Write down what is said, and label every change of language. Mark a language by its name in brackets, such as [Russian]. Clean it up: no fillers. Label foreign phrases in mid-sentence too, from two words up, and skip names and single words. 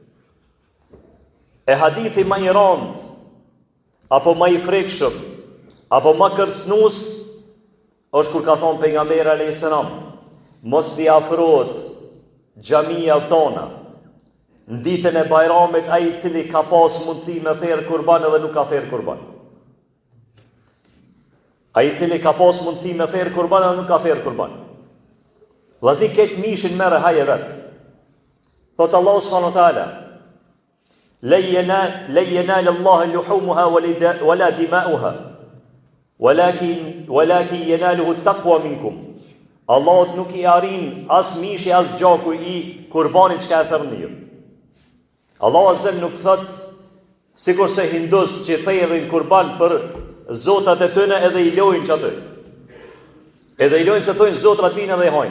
[Albanian] E hadithi më i rënd, apo më i frikshëm, apo më kërcënues, është kur ka thonë pejgamberi [Arabic] عليه السلام: [Albanian] "Mos t'i afrohet xhamia tona në ditën e Bajramit ai i cili ka pas mundësi me therr kurban edhe nuk ka therr kurban." Ai i cili ka pas mundësi me therr kurban edhe nuk ka therr kurban. Vllazni, këtë mishin merre haje vet. [Arabic] Thot Allahu سبحانه وتعالى: "لا ينال الله لحومها ولا دماؤها ولكن يناله التقوى منكم." [Albanian] Allahut nuk i arrin as mishi as gjaku i kurbanit që ka e therrni ju. Allahu Azza nuk thot sikur se hindust që therrin kurban për zotat e tyre edhe i lojnë çatë. Edhe i lojnë se thonë zotrat vinë edhe i hajnë.